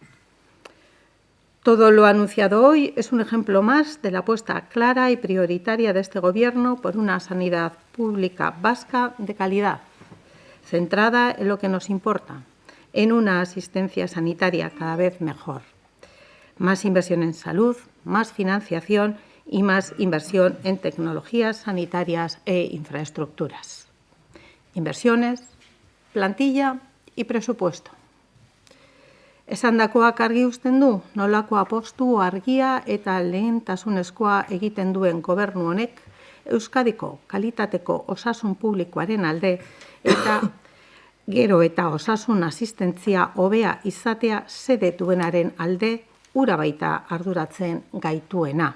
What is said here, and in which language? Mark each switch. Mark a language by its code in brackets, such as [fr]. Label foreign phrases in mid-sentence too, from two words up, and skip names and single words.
[es] Todo lo anunciado hoy es un ejemplo más de la apuesta clara y prioritaria de este Gobierno por una sanidad pública vasca de calidad, centrada en lo que nos importa, en una asistencia sanitaria cada vez mejor. Más inversión en salud, más financiación y más inversión en tecnologías sanitarias e infraestructuras. Inversiones, plantilla y presupuesto. [eu] Esandakoak argi uzten du, nolako apostu argia eta lehentasunezkoa egiten duen gobernu honek Euskadiko kalitateko osasun publikoaren alde eta gero eta osasun asistentzia hobea izatea xede duenaren alde hura baita arduratzen gaituena.